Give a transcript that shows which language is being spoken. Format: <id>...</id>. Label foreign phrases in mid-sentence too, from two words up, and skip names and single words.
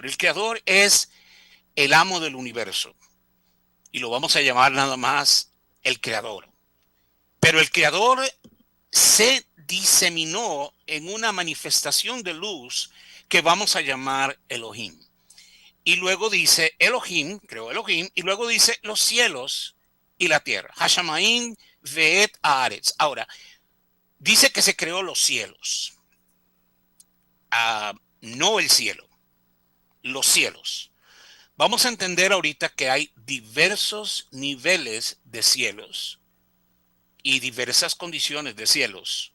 <es>El creador es el amo del universo. Y lo vamos a llamar nada más el creador. Pero el creador se diseminó en una manifestación de luz que vamos a llamar Elohim. Y luego dice Elohim, creó Elohim, y luego dice los cielos y la tierra.</es> <he>השמים ואת הארץ.</he> <es>Ahora, dice que se creó los cielos. No el cielo, los cielos. Vamos a entender ahorita que hay diversos niveles de cielos y diversas condiciones de cielos.</es>